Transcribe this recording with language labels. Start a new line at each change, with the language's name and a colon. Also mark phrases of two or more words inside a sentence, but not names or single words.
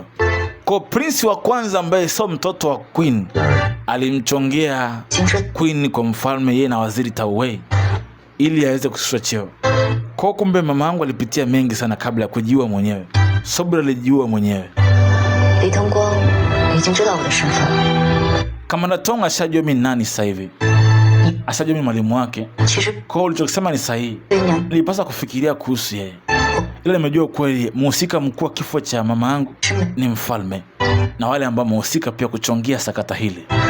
Swahili: Kwa prince wa kwanza ambaye sio mtoto wa Queen alimchongea Queen kwa mfalme yeye na waziri Tao Wei ili aweze kushushwa cheo. Kwa kumbe mama yangu alipitia mengi sana kabla ya kujiua mwenyewe. Sobra alijiua mwenyewe.
Chinese: Li Tengguang 已经知道我的身份.
Swahili: Kamanda Tong ashajua mimi nani sasa hivi. Ashajua mimi mwalimu wake. Kwa ulichokisema ni sahihi. Nilipaswa kufikiria kuhusu yeye. Ila nimejua kweli mhusika mkuu wa kifo cha mama yangu ni mfalme na wale ambao mhusika pia kuchongea sakata hili.